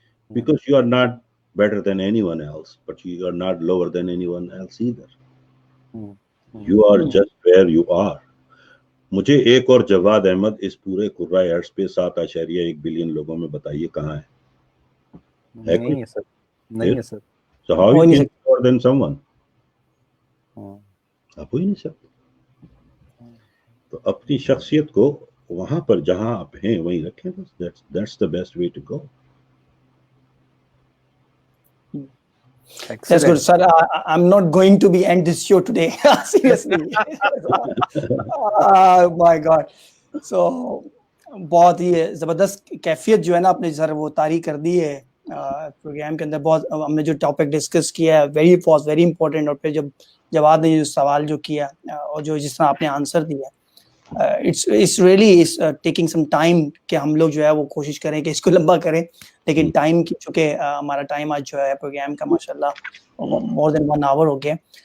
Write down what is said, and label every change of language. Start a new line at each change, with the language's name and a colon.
English: Because you are not better than anyone else, but you are not lower than anyone else either. You are just where you are.
Urdu: مجھے ایک اور جواد احمد اس پورے قرۂ ارض پہ 7.1 billion لوگوں میں بتائیے کہاں ہے؟ نہیں ہے سر, نہیں ہے سر.
English: So how you can be more than someone?
Urdu: آپ ہو ہی نہیں سکتے. تو اپنی شخصیت کو وہاں پر جہاں آپ ہیں وہیں رکھیں.
English: That's the best way to go. That's good, sir. I'm not going to be end this show today. Seriously. Oh my God.
Urdu: So بہت ہی زبردست کیفیت جو ہے نا اپنے سر وہ طاری کر دی ہے پروگرام کے اندر. بہت ہم نے جو ٹاپک ڈسکس کیا ہے
English: very important,
Urdu: اور پھر جب جواد نے جو سوال جو کیا اور جو جس طرح آپ نے آنسر دیا,
English: it's really taking some time
Urdu: کہ ہم لوگ جو ہے وہ کوشش کریں کہ اس کو لمبا کریں, لیکن ٹائم کی چونکہ ہمارا ٹائم آج جو ہے پروگرام کا ماشاءاللہ
English: more than 1 hour
Urdu: ہو گیا.